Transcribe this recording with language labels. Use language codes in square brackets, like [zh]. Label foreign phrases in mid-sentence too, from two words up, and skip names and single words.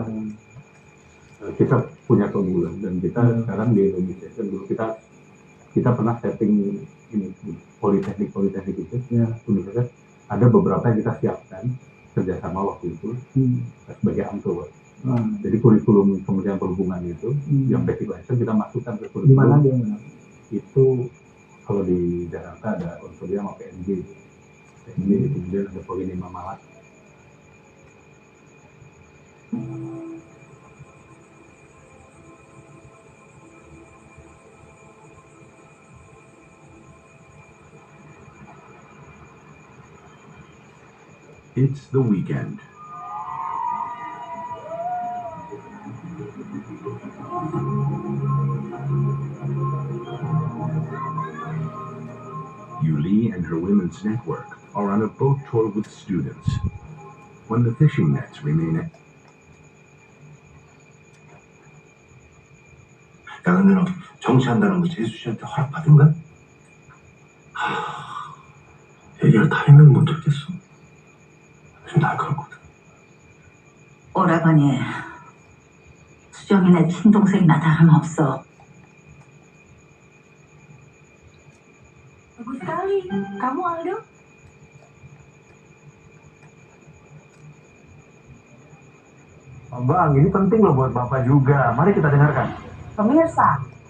[id] Kita punya keunggulan dan kita sekarang di Indonesia dulu kita pernah setting ini politeknik itu universitas ada beberapa yang kita siapkan kerjasama waktu itu sebagai AMTO. Jadi kurikulum Kementerian Perhubungan itu yang [en] basic license [id] kita masukkan ke kurikulum. Di mana dia? Itu kalau di Jakarta ada konsorsium sama PNG, kemudian ada Polinema Malat. [en] It's the weekend. Yuli and her women's network are on a boat tour with students. When the fishing nets remain at [ko] 야, 근데 너 정치한다는 거 재수 씨한테 허락 받은 거야? 얘기를 다 했는데 못 듣겠어. 지금 날카롭거든. 오라버니, 수정이네 친동생이나 다름없어. [id] Bagus sekali. Kamu Aldo? Bang, ini penting loh buat Bapak juga. Mari kita dengarkan. Pemirsa,